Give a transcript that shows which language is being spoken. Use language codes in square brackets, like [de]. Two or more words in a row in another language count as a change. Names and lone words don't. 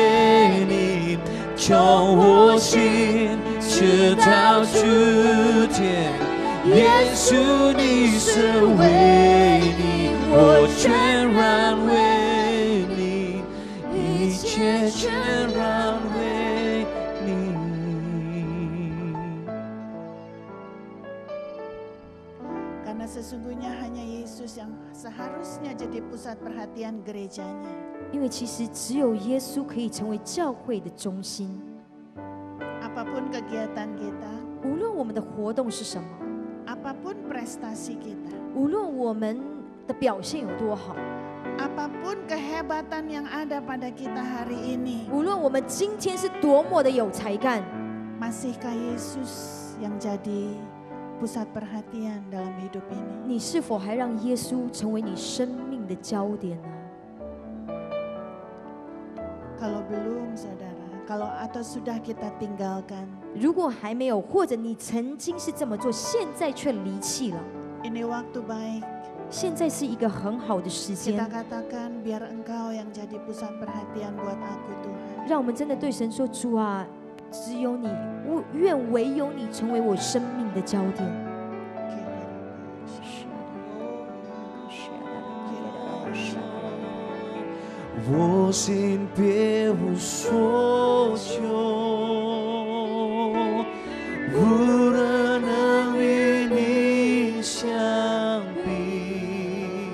[zh] 从我心直到主天，耶稣你是唯一，我全然为你，一切全然为你。 [id] Sesungguhnya hanya Yesus yang seharusnya jadi pusat perhatian gerejanya. [zh] 因为其实只有耶稣可以成为教会的中心。 [id] Apapun kegiatan kita, [zh] 无论我们的活动是什么， [id] apapun prestasi kita, [zh] 无论我们的表现有多好， [id] apapun kehebatan yang ada pada kita hari ini, [zh] 无论我们今天是多么的有才干， [id] masihkah Yesus yang jadi pusat perhatian dalam hidup ini? [zh] 你是否还让耶稣成为你生命的焦点呢？ [id] Kalau belum, saudara, atau sudah kita tinggalkan, [zh] 如果还没有，或者你曾经是这么做，现在却离弃了， [id] ini waktu baik. [zh] 现在是一个很好的时 [id] Kita [zh] 间， [id] katakan biar Engkau yang jadi pusat perhatian buat aku, Tuhan. [zh] 让我们真的对神说：“主啊，只有你，我愿唯有你成为我生命的焦点。” 我心别无所求，无人能与你相比。